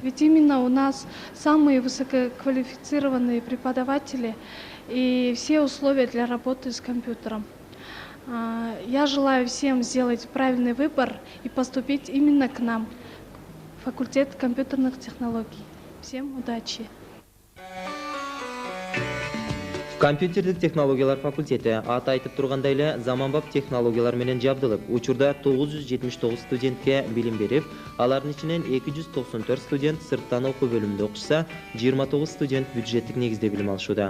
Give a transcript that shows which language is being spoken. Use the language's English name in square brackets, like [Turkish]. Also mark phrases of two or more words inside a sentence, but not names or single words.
[Russian] Ведь именно у нас самые высококвалифицированные преподаватели и все условия для работы с компьютером. Я желаю всем сделать правильный выбор и поступить именно к нам, факультет компьютерных технологий. Всем удачи! [Kyrgyz] Компьютердик технологиялар факультети аты айтып тургандай эле заманбап технологиялар менен жабдылып, учурда 979 студентке билим берип, алардын ичинен 294 студент сырттан окуу бөлүмүндө окушса, 29 студент бюджеттик негизде билим алышууда.